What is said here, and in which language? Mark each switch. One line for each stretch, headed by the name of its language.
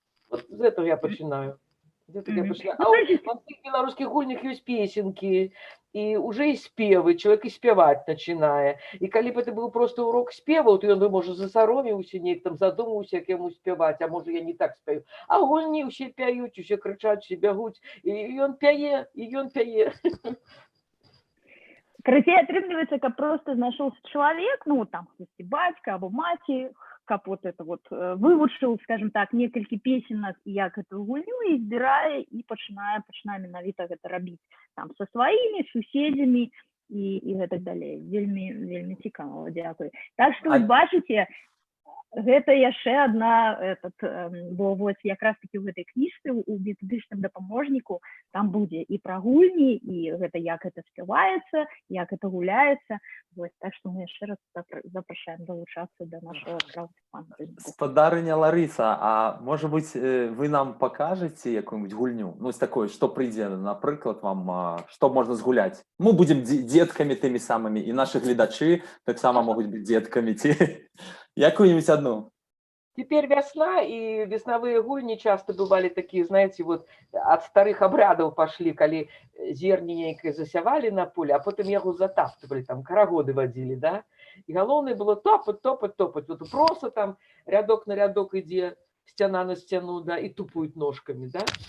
Russian: Вот з этого я пачынаю. А у всех белорусских гульнях есть песенки, и уже и спевы, человек и спевать начинае.
Belarusian: И калі бы это был просто урок спева, то он бы, может, засароміўся, неяк там задумаўся, як яму спяваць, а может, я не так спею. А гульні усе пяюць, усе крычаць, усе бягуць, і ён пяе, і ён пяе. Карацей, атрымліваецца, каб просто знайшоўся чалавек, ну, там, бацька або маці, каб вот это вот вывучыў, скажем так, некалькі песенак, як эту гульню, і збірае, і пачынае менавіта гэта рабіць там са сваімі суседзямі і гэтак далей. Вельмі цікава, дзякуй. Так што вы бачыце, гэта яшчэ адна, бо вось якраз таки ў гэтай кніжцы, у метадычным дапаможніку, там будзе і пра гульні, і гэта як гэта спяваецца, як гэта гуляецца. Вось, так што мы яшчэ раз запрашаем далучацца да нашага краўдфандынгу. Спадарыня Ларыса, а можа быць, вы нам пакажаце якую-нибудь гульню? Ну, з такой, што прыйдзе, напрыклад, вам, што можна згуляць? Мы будзем дзеткамі тымі самымі, і нашы гледачы таксама могуць быць дзеткамі, ці якую-нибудь одну?
Russian: Теперь весна, и весновые гульни часто бывали такие, знаете, вот от старых обрядов пошли, коли зерни нейкое засявали на поле, а потом его затаптывали, там карагоды водили, да, и головное было топать, вот просто там рядок на рядок иди, стена на стену, да, и тупают ножками, да.